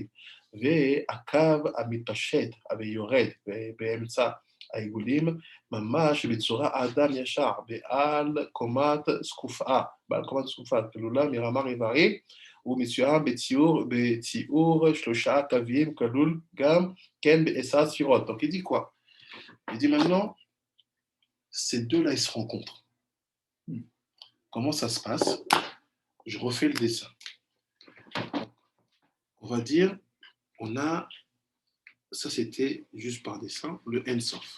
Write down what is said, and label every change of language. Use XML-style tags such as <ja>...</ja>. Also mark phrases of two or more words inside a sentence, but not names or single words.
<he>והקו המתפשט ויורד באמצע העיגולים, ממש בצורה אדם ישר, בעל קומת זקופה, כלולה מרמה רבעי, ומצוין בציור 3 קווים, כלול גם כן ב10 ספירות.</he> <fr>Donc il dit quoi? Il dit maintenant, ces deux-là, ils se rencontrent. Comment ça se passe? Je refais le dessin. On va dire, on a, ça c'était juste par dessin, le Ensof.</fr>